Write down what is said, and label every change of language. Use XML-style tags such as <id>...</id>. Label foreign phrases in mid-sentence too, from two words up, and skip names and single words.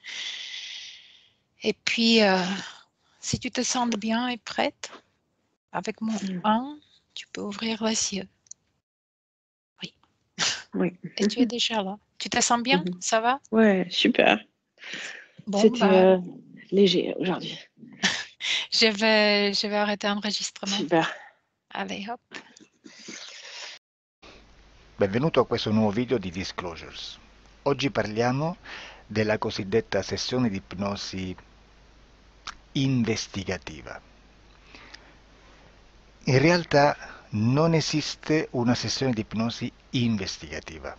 <fr>Et puis, si tu te sens bien et prête, avec mon 1, tu peux ouvrir les yeux. Oui. Oui. Et tu es déjà là. Tu te sens bien? Ça va? Ouais, super. Bon, C'était bah, léger aujourd'hui. je vais arrêter l'enregistrement. Super. Allez, hop.</fr> <it>Benvenuto a questo nuovo video di Disclosures. Oggi parliamo della cosiddetta sessione di ipnosi investigativa. In realtà non esiste una sessione di ipnosi investigativa.</it>